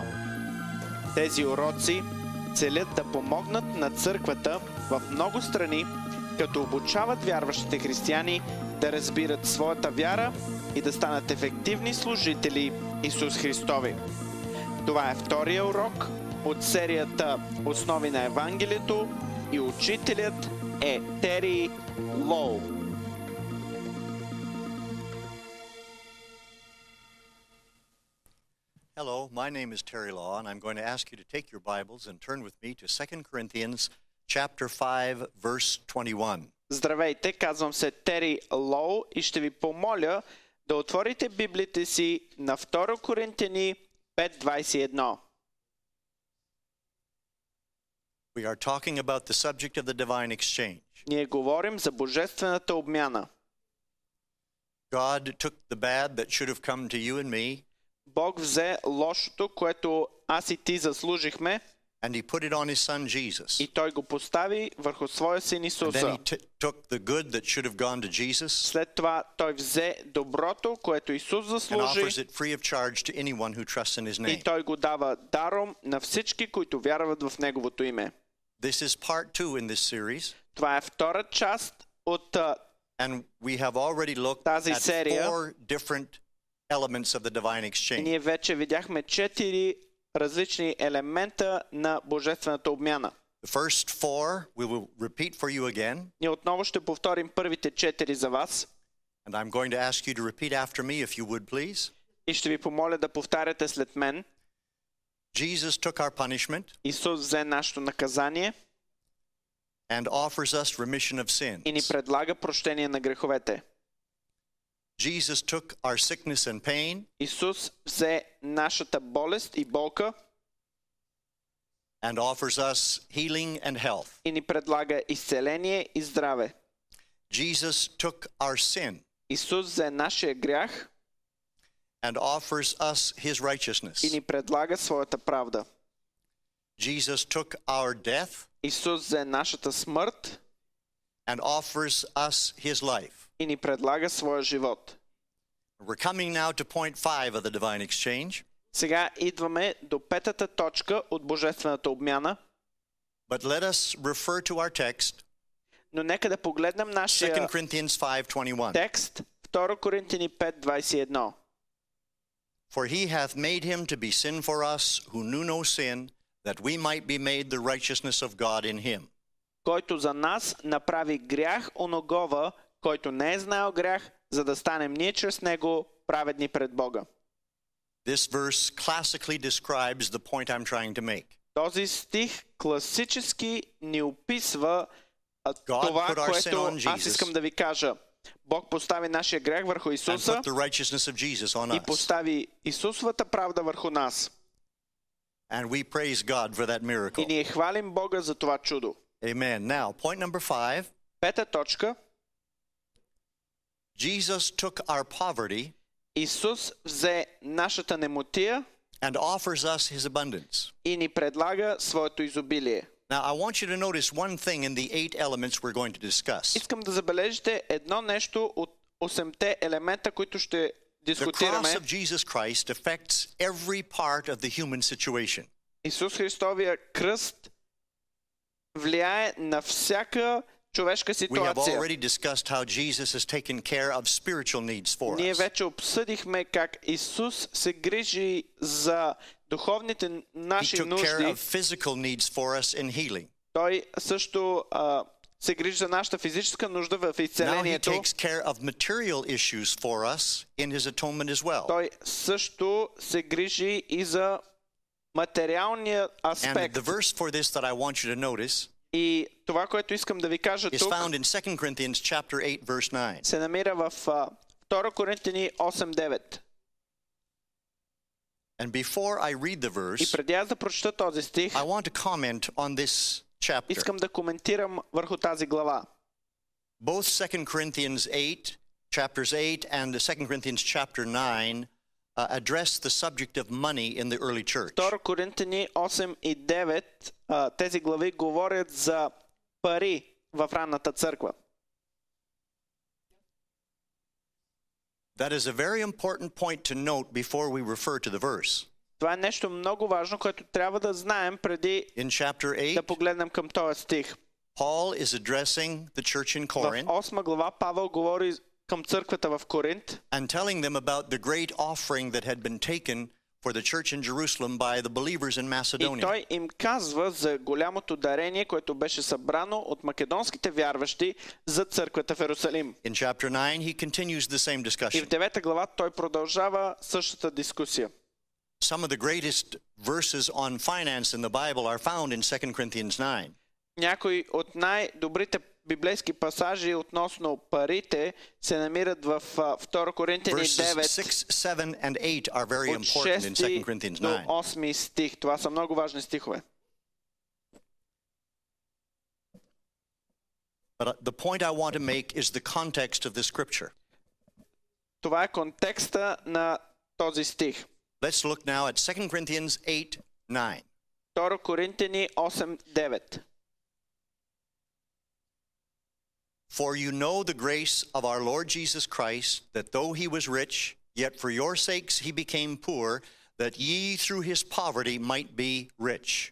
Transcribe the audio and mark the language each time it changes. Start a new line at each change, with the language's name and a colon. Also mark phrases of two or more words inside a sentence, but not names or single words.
Bulgarian: Тези уроци целят да помогнат на църквата в много страни, като обучават вярващите християни да разбират своята вяра и да станат ефективни служители Исус Христови. Това е втория урок от серията Основи на Евангелието и учителят е Тери Лоу.
English: Hello, my name is Terry Law, and I'm going to ask you to take your Bibles and turn with me to 2 Corinthians chapter 5, verse 21.
Bulgarian: Здравейте, казвам се Тери Лоу и ще ви помоля да отворите Библите си на 2 Коринтияни 5:21.
English: We are talking about the subject of the divine exchange.
Bulgarian: Ние говорим за божествената обмяна.
English: God took the bad that should have come to you and me,
Bulgarian: Бог взе лошото, което аз и ти заслужихме,
English: and he put it on his son Jesus.
Bulgarian: и той го постави върху своя син
English: And then
Bulgarian: Исуса.
English: he took the good that should have gone to Jesus
Bulgarian: След това той взе доброто, което Исус
English: and
Bulgarian: заслужи,
English: offers it free of charge to anyone who trusts in his
Bulgarian: и
English: name.
Bulgarian: той го дава даром на всички, които вярват в Неговото име.
English: This is part 2 in this series,
Bulgarian: Това е втора част от
English: and we have already looked
Bulgarian: тази
English: at
Bulgarian: серия.
English: 4 different elements of the divine
Bulgarian: И
English: exchange.
Bulgarian: ние вече видяхме 4 различни елемента на божествената обмяна.
English: The first 4 we will repeat for you again,
Bulgarian: Ние отново ще повторим първите 4 за вас
English: and I'm going to ask you to repeat after me if you would please.
Bulgarian: и ще ви помоля да повтаряте след мен.
English: Jesus took our punishment
Bulgarian: Исус взе нашето наказание
English: and offers us remission of
Bulgarian: и ни
English: sins.
Bulgarian: предлага прощение на греховете.
English: Jesus took our sickness and pain
Bulgarian: Исус взе нашата болест и болка
English: and offers us healing and health.
Bulgarian: и ни предлага изцеление и здраве.
English: Jesus took our sin
Bulgarian: Исус взе нашия грях
English: and offers us his
Bulgarian: и
English: righteousness.
Bulgarian: ни предлага своята правда.
English: Jesus took our death
Bulgarian: Исус взе нашата смърт
English: and offers us his life.
Bulgarian: и ни предлага своя живот.
English: We're coming now to point 5 of the divine exchange,
Bulgarian: Сега идваме до петата точка от божествената обмяна,
English: but let us refer to our text,
Bulgarian: но нека да погледнем
English: 2
Bulgarian: нашия
English: Corinthians 5:21.
Bulgarian: текст, 2 Коринтияни 5:21.
English: For he hath made him to be sin for us who knew no sin, that we might be made the righteousness of God in him.
Bulgarian: Който за нас направи грях оногова, който не е знаел грях, за да станем ние чрез него праведни пред Бога.
English: This verse classically describes the point I'm trying to make.
Bulgarian: Този стих класически ни описва това,
English: put our sin
Bulgarian: което
English: on
Bulgarian: аз
English: Jesus.
Bulgarian: искам да ви кажа. Бог постави нашия грях върху
English: And
Bulgarian: Исуса
English: put the righteousness of Jesus on
Bulgarian: и
English: us.
Bulgarian: постави Исусовата правда върху нас.
English: And we praise God for that
Bulgarian: И
English: miracle.
Bulgarian: ние хвалим Бога за това чудо.
English: Amen. Now, point number 5.
Bulgarian: Пета точка.
English: Jesus took our poverty
Bulgarian: Исус взе нашата немотия
English: and offers us his abundance.
Bulgarian: и ни предлага своето изобилие.
English: Now, I want you to notice one thing in the 8 elements we're going to discuss.
Bulgarian: Искам да забележите едно нещо от 8-те елемента, които ще
English: The
Bulgarian: дискутираме.
English: cross of Jesus Christ affects every part of the human situation.
Bulgarian: Исус Христовия кръст влияе на всяка човешка
English: We have
Bulgarian: ситуация.
English: already discussed how Jesus has taken care of spiritual needs for
Bulgarian: Ние
English: us.
Bulgarian: вече обсъдихме как Исус се грижи за духовните
English: He
Bulgarian: наши
English: took care
Bulgarian: нужди.
English: of physical needs for us in healing.
Bulgarian: Той също се грижи за нашата физическа нужда в
English: Now he
Bulgarian: изцелението.
English: takes care of material issues for us in his atonement as well.
Bulgarian: Той също се грижи и за материалния
English: And
Bulgarian: аспект.
English: the verse for this that I want you to notice
Bulgarian: И това, което искам да ви кажа
English: is
Bulgarian: тук,
English: found in 2 Corinthians chapter 8 verse 9.
Bulgarian: се намира в 2 Коринтияни 8:9.
English: And before I read the
Bulgarian: И
English: verse,
Bulgarian: преди аз да прочета този стих,
English: I want to comment on this chapter.
Bulgarian: искам да коментирам върху тази глава.
English: Both 2 Corinthians 8, chapters 8 and the 2 Corinthians chapter 9 address the subject of money in the early church.
Bulgarian: 2 Коринтияни 8 и 9, тези глави говорят за пари в ранната църква.
English: That is a very important point to note before we refer to the verse.
Bulgarian: Това е нещо много важно, което трябва да знаем преди
English: In chapter
Bulgarian: да
English: 8,
Bulgarian: погледнем към този стих.
English: Paul is addressing the church in
Bulgarian: В
English: Corinth
Bulgarian: 8 глава Павел говори към църквата в Коринт
English: and telling them about the great offering that had been taken for the church in Jerusalem by the believers in
Bulgarian: и
English: Macedonia.
Bulgarian: той им казва за голямото дарение, което беше събрано от македонските вярващи за църквата в Иерусалим.
English: In chapter 9, he continues the same
Bulgarian: И в
English: discussion.
Bulgarian: 9 глава той продължава същата дискусия.
English: Some of the greatest verses on finance in the Bible are found in 2 Corinthians 9.
Bulgarian: Някои от най-добрите библейски пасажи относно парите се намират в 2 Коринтияни
English: Verses
Bulgarian: 9
English: 6, 7, and 8 are very
Bulgarian: от
English: important in 2
Bulgarian: 6
English: Corinthians
Bulgarian: до
English: 9.
Bulgarian: 8 стих. Това са много важни стихове.
English: But the point I want to make is the context of the scripture.
Bulgarian: Това е контекста на този стих.
English: Let's look now at 2 Corinthians 8, 9.
Bulgarian: 2 Коринтияни 8:9.
English: For you know the grace of our Lord Jesus Christ, that though he was rich, yet for your sakes he became poor, that ye through his poverty might be rich.